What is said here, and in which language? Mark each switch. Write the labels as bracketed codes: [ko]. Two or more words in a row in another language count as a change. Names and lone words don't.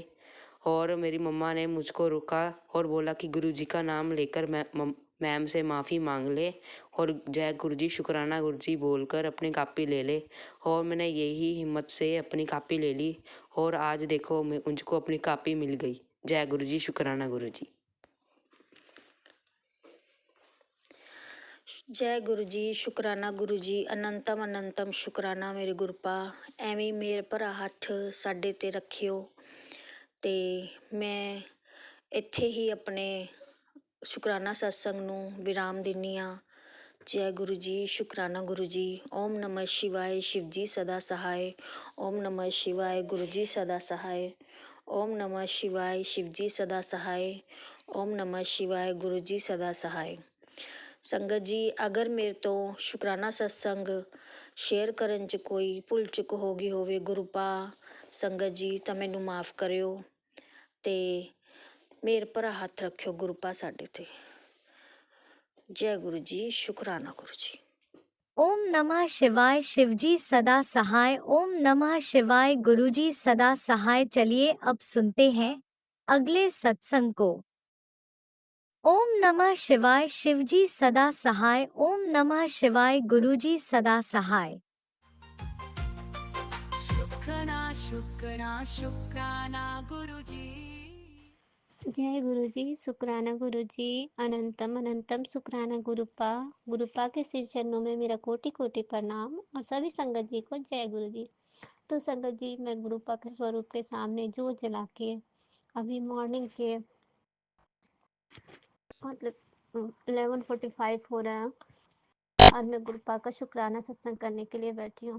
[hi] और मेरी मम्मा ने मुझको रोका और बोला कि गुरुजी का नाम लेकर मैम से माफ़ी मांग ले और जय गुरुजी, शुक्राना गुरुजी बोलकर अपनी कापी ले ले। और मैंने यही हिम्मत से अपनी कापी ले ली और आज देखो मुझको अपनी कापी मिल गई। जय गुरुजी, शुक्राना गुरुजी। [pa] ਜੈ ਗੁਰੂ ਜੀ, ਸ਼ੁਕਰਾਨਾ ਗੁਰੂ ਜੀ, ਅਨੰਤਮ ਅਨੰਤਮ ਸ਼ੁਕਰਾਨਾ ਮੇਰੇ ਗੁਰਪਾ। ਐਵੇਂ ਮੇਰੇ ਭਰਾ ਹੱਥ ਸਾਡੇ 'ਤੇ ਰੱਖਿਓ ਅਤੇ ਮੈਂ ਇੱਥੇ ਹੀ ਆਪਣੇ ਸ਼ੁਕਰਾਨਾ ਸਤਸੰਗ ਨੂੰ ਵਿਰਾਮ ਦਿੰਦੀ ਹਾਂ। ਜੈ ਗੁਰੂ ਜੀ, ਸ਼ੁਕਰਾਨਾ ਗੁਰੂ ਜੀ। [hi] ਓਮ ਨਮः शिवाय, शिव जी सदा सहाय। ओम नमः शिवाय, गुरु जी सदा सहाय। ओम नमः शिवाय, शिव जी सदा सहाय। ओम नमः शिवाय, गुरु जी सदा सहाय। [pa] ਸੰਗਤ ਜੀ, ਅਗਰ ਮੇਰੇ ਤੋਂ ਸ਼ੁਕਰਾਨਾ ਸਤਸੰਗ ਸ਼ੇਅਰ ਕਰਨ 'ਚ ਕੋਈ ਭੁੱਲ ਚੁੱਕ ਹੋ ਗਈ ਹੋਵੇ ਗੁਰਪਾ ਸੰਗਤ ਜੀ, ਤਾਂ ਮੈਨੂੰ ਮਾफ़ ਕਰਿਓ ਅਤੇ ਮੇਰੇ ਭਰਾ ਹੱਥ ਰੱਖਿਓ ਗੁਰਪਾ ਸਾਡੇ 'ਤੇ। ਜੈ ਗੁਰੂ ਜੀ, ਸ਼ੁਕਰਾਨਾ ਗੁਰੂ ਜੀ। [hi] ओम नमः शिवाय, शिव जी सदा सहाय। ओम नमः शिवाय, गुरु जी सदा सहाय। चलिए अब सुनते हैं अगले सत्संग को। ओम नमः शिवाय, शिव जी सदा सहाय। ओम नमः शिवाय, गुरु जी सदा सहाय। शुक्राना शुक्राना शुक्राना गुरु जी। जय गुरु जी, शुक्राना गुरु जी। अनंतम अनंतम शुक्राना गुरुपा। गुरुपा के श्री चरणों में मेरा कोटि कोटि प्रणाम और सभी संगत जी को जय गुरु जी। तो संगत जी, मैं गुरुपा के स्वरूप के सामने जोत जला के अभी मॉर्निंग के मतलब 11:45 हो रहा है और मैं गुरुपा का शुक्राना सत्संग करने के लिए बैठी हूँ।